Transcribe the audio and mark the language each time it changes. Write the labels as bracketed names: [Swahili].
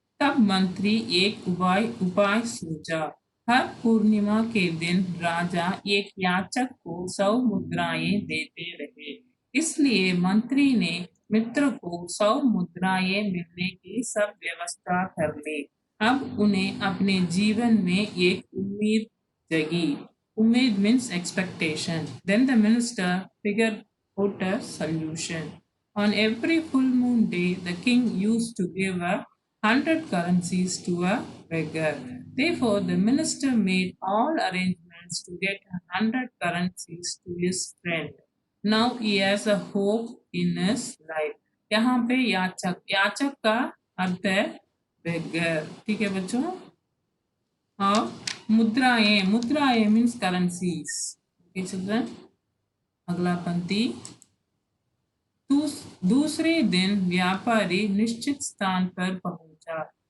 [Hindi] तब मंत्री एक उपाय सूझा। हर पूर्णिमा के दिन राजा एक याचक को 100 मुद्राएं देते रहे। इसलिए मंत्री ने मित्र को 100 मुद्राएं मिलने की सब व्यवस्था कर ली। अब उन्हें अपने जीवन में एक उम्मीद जगी। उम्मीद means expectation. [English] Then the minister figured out a solution. On every full moon day, the king used to give 100 currencies to a beggar. Therefore, the minister made all arrangements to get 100 currencies to his friend. Now he has a hope in his life. [Hindi] यहाँ पे याचक, याचक का अर्थ है बेगर। ठीक है बच्चों। हाँ, मुद्राएं, मुद्राएं मीन्स करेंसीज। [English] okay children, [Hindi] अगला पंक्ति। दूसरे दिन व्यापारी निश्चित स्थान पर पहुंचा।